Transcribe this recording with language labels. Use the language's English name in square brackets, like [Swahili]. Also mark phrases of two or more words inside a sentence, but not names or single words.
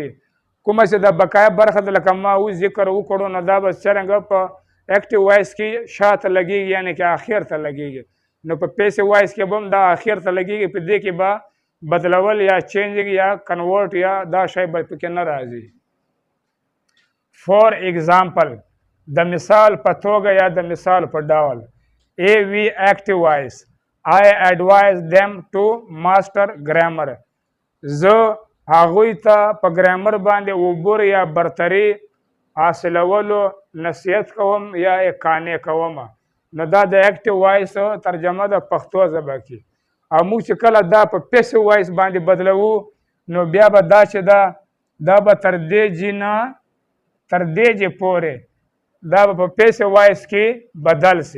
[Pashto] کومه چې د بقایا برخه د لکه ما ذکر وکړو نو دا به څرنګه په [English] active voice [Pashto] کې شاته لګیږي یعنی که اخر ته لګیږي، نو په [English] passive voice [Pashto] کې به هم دا اخر ته لګیږي. په دې کې به بدلول یا چینجنګ یا کنورټ یا دا شی به پکې نه راځي. [English] for example [Pashto] د مثال په توګه یا د مثال په ډول [English] ای وی active voice I advise them to master grammar. [Pashto] زه هغوی ته په ګرامر باندې عبور یا برتري حاصلولو نصیحت کوم یا یې قانع کوم. نو دا د ایکټیو وایس ترجمه د پښتو ژبه کې. او موږ چې کله دا په [English] passive voice [Pashto] باندې بدلوو نو بیا به دا چې دا به تر دې پورې دا به په [English] passive voice [Pashto] کې بدل سي.